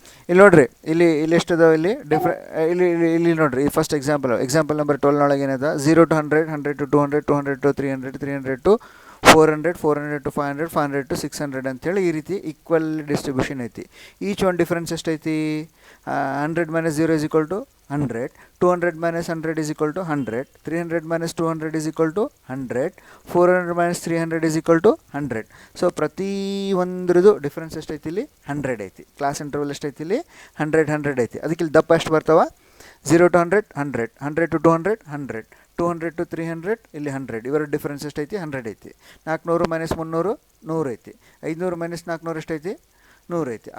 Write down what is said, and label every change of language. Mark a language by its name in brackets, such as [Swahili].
[Kannada] ಇಲ್ಲಿ ನೋಡ್ರಿ, ಇಲ್ಲಿ ಎಷ್ಟದಾವೆ ಇಲ್ಲಿ ಇಲ್ಲಿ ನೋಡ್ರಿ. ಫಸ್ಟ್ ಎಕ್ಸಾಂಪಲ್ ನಂಬರ್ 12 ಏನದ 0 to 100, 100 to 200, 200 to 300, 300 to 400, 400 to 500, 500 to 600 ಅಂತೇಳಿ ಈ ರೀತಿ ಈಕ್ವಲ್ ಡಿಸ್ಟ್ರಿಬ್ಯೂಷನ್ ಐತಿ. ಈಚ್ ಒನ್ ಡಿಫ್ರೆನ್ಸ್ ಎಷ್ಟೈತಿ? [English] 100 minus 0 is equal to 100, 200 minus 100 is equal to 100, 300 minus 200 is equal to 100, 400 minus 300 is equal to 100. [Kannada] So ಪ್ರತಿ ಒಂದ್ರದ್ದು difference ಎಷ್ಟೈತಿ ಇಲ್ಲಿ 100 ಐತಿ. ಕ್ಲಾಸ್ ಇಂಟರ್ವಲ್ ಎಷ್ಟೈತಿ ಇಲ್ಲಿ 100 ಐತಿ. ಅದಕ್ಕೆ ಇಲ್ಲಿ ದಪ್ಪ ಎಷ್ಟು ಬರ್ತಾವ? 0 to 100, 100, 100 to 200, 100, 200 to 300 ಇಲ್ಲಿ 100. ಇವರ ಡಿಫ್ರೆನ್ಸ್ ಎಷ್ಟೈತಿ? 100 ಐತಿ. 400 minus 300 100 ಐತಿ. 500 minus 400 ಎಷ್ಟೈತಿ? 100 ಐತಿ.